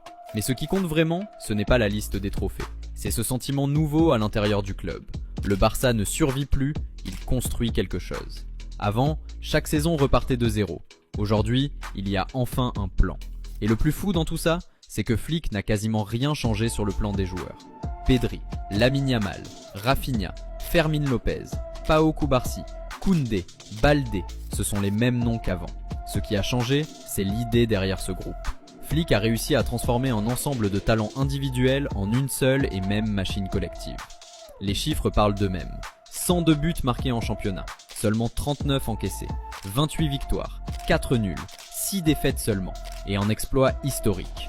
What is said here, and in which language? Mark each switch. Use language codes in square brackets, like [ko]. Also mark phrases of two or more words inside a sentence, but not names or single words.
[fr] Mais ce qui compte vraiment, ce n'est pas la liste des trophées. C'est ce sentiment nouveau à l'intérieur du club. Le Barça ne survit plus, il construit quelque chose. Avant, chaque saison repartait de zéro. Aujourd'hui, il y a enfin un plan. Et le plus fou dans tout ça, c'est que Flick n'a quasiment rien changé sur le plan des joueurs. Pedri, Lamine Yamal, Rafinha, Fermín López, Pau Cubarsí, Koundé, Baldé, ce sont les mêmes noms qu'avant. Ce qui a changé, c'est l'idée derrière ce groupe. Flick a réussi à transformer un ensemble de talents individuels en une seule et même machine collective. Les chiffres parlent d'eux-mêmes. 102 buts marqués en championnat, seulement 39 encaissés, 28 victoires, 4 nuls, 6 défaites seulement, et un exploit historique.